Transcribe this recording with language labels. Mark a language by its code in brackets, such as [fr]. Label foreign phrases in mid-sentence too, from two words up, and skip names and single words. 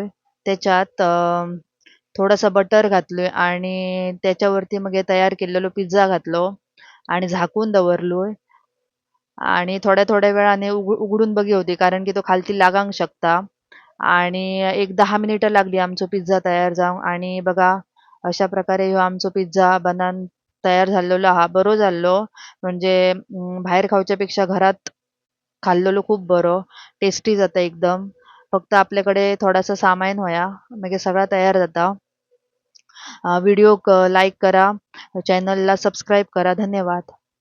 [kok] त्याच्यात थोडासा बटर घातलोय आणि त्याच्यावरती मग हे तयार केलेलो पिझ्झा घातलो आणि झाकून दवरलोय आणि थोड्या वेळाने उघडून बघी होती कारण की तो खालती लागांक शकता आणि एक 10 मिनिटं लागली आमचो पिझ्झा तयार जावंक आणि बघा अशा प्रकारे ह्यो आमचो पिझ्झा बनान तयार झालेलो हा. बरो जाल्लो म्हणजे भायर खावच्या पेक्षा घरात खाल्लेलो खूप बरो. टेस्टी जाता एकदम. फक्त आपल्याकडे थोडासा सामान होया मागीर सगळा तयार जाता. व्हिडिओक लाईक करा, चॅनलला सबस्क्राईब करा. धन्यवाद.